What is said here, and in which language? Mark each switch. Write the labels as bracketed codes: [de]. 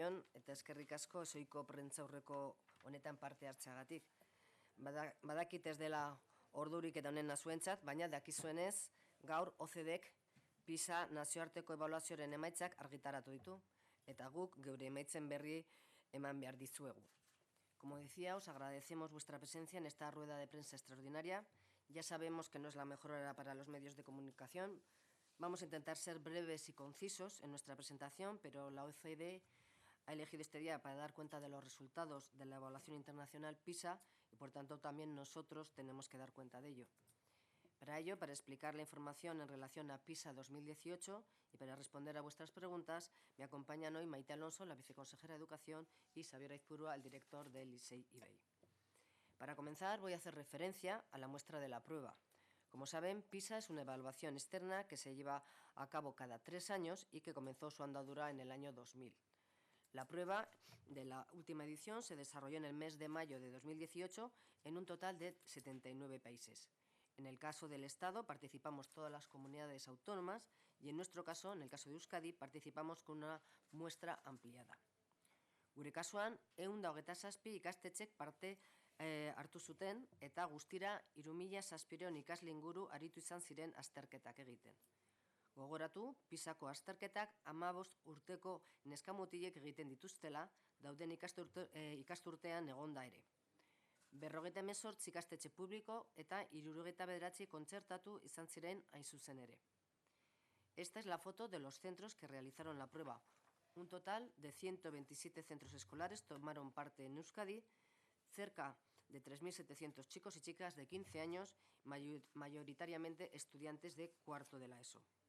[eu] Arratsaldeon eta eskerrik asko ezohiko prentsaurreko honetan parte hartzeagatik. Badakit ez dela ordurik eta honen zuentzat, baina dakizuenez gaur OCDEk PISA nazioarteko ebaluazioaren emaitzak argitaratu ditu eta guk geure emaitzen berri eman behar dizuegu. [es] Como decía, os agradecemos vuestra presencia en esta rueda de prensa extraordinaria. Ya sabemos que no es la mejor hora para los medios de comunicación. Vamos a intentar ser breves y concisos en nuestra presentación, pero la OCDE ha elegido este día para dar cuenta de los resultados de la evaluación internacional PISA y, por tanto, también nosotros tenemos que dar cuenta de ello. Para ello, para explicar la información en relación a PISA 2018 y para responder a vuestras preguntas, me acompañan hoy Maite Alonso, la viceconsejera de Educación, y Xabier Aizpurua, el director del Licey IBEI. Para comenzar, voy a hacer referencia a la muestra de la prueba. Como saben, PISA es una evaluación externa que se lleva a cabo cada 3 años y que comenzó su andadura en el año 2000. La prueba de la última edición se desarrolló en el mes de mayo de 2018 en un total de 79 países. En el caso del Estado participamos todas las comunidades autónomas y en nuestro caso, en el caso de Euskadi, participamos con una muestra ampliada. [eu] Gure kasuan, 127 ikastetxek parte hartu zuten eta guztira 3.700 ikasle inguru aritu izan ziren azterketak egiten. Gogoratu, PISako azterketak 15 urteko neskamutilek egiten dituztela, dauden ikasturtean egonda ere. 58 ikastetxe publiko eta 69 kontzertatu izan ziren hain zuzen ere. [es] Esta es la foto de los centros que realizaron la prueba. Un total de 127 centros escolares tomaron parte en Euskadi, cerca de 3.700 chicos y chicas de 15 años, mayoritariamente estudiantes de cuarto de la ESO.